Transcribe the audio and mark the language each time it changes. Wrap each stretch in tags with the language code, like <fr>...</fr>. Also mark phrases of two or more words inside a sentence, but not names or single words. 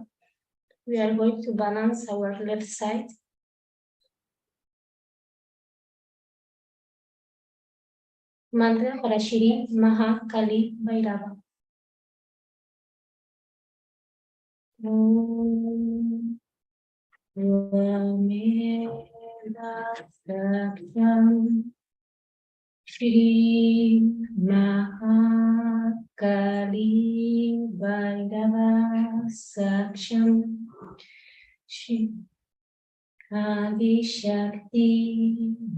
<en>We are going to balance our left side.</en> <sa>मन्त्र पर श्री महा काली भैरव. ओम् त्वमेव साक्षम् श्री महा काली भैरव साक्षम् श्री आदि शक्ति</sa>